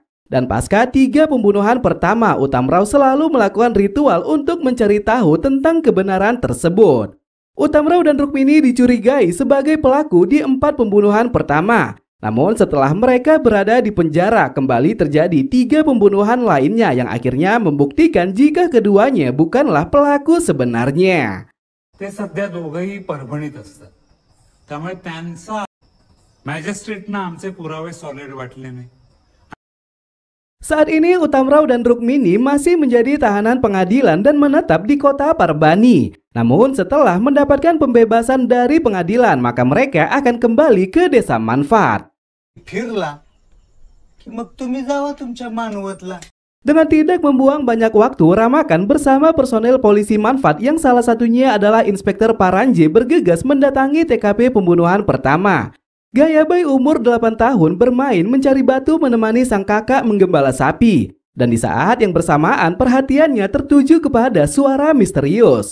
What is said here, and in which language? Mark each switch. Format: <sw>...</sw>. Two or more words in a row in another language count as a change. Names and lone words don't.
<id>Dan pasca 3 pembunuhan pertama, Utamrao selalu melakukan ritual untuk mencari tahu tentang kebenaran tersebut. Utamrao dan Rukmini dicurigai sebagai pelaku di 4 pembunuhan pertama. Namun setelah mereka berada di penjara, kembali terjadi 3 pembunuhan lainnya yang akhirnya membuktikan jika keduanya bukanlah pelaku sebenarnya.</id> <mr>ते सध्या दोघंही परभणीत असतात. त्यामुळे त्यांचा मॅजिस्ट्रेटना आमचे पुरावे सॉलिड वाटले नाही.</mr> <id>Saat ini Utamrao dan Rukmini masih menjadi tahanan pengadilan dan menetap di kota Parbhani. Namun setelah mendapatkan pembebasan dari pengadilan, maka mereka akan kembali ke desa Manfaat.</id> <mr>फिरला की मग तुम्ही जावा तुमच्या मानवतला.</mr> <id>Dengan tidak membuang banyak waktu, Ramakan bersama personel polisi Manfaat yang salah satunya adalah Inspektur Paranje bergegas mendatangi TKP pembunuhan pertama. Gayabai umur 8 tahun bermain mencari batu menemani sang kakak menggembala sapi. Dan di saat yang bersamaan perhatiannya tertuju kepada suara misterius.</id>